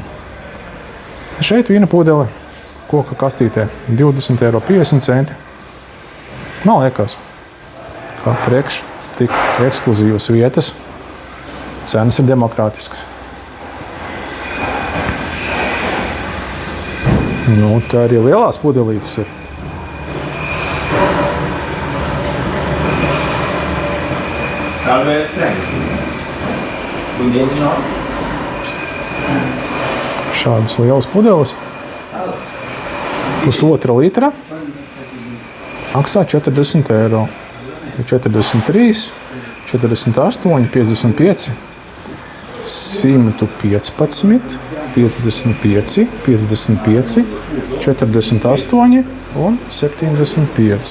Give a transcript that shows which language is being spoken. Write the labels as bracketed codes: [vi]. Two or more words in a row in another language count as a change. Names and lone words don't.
[lv] Šeit vīna pudele koka kastītē 20,50 €. Man liekas, ka priekš tik ekskluzīvas vietas cenas ir demokrātiskas. Nu, tā arī lielās pudelītes ir. [it] Salve, prego. Buongiorno. [lv] Šādas lielas pudeles. 1,5 litra. Maksā 40 €. 43, 48, 55, 115, 55, 55, 48 un 75.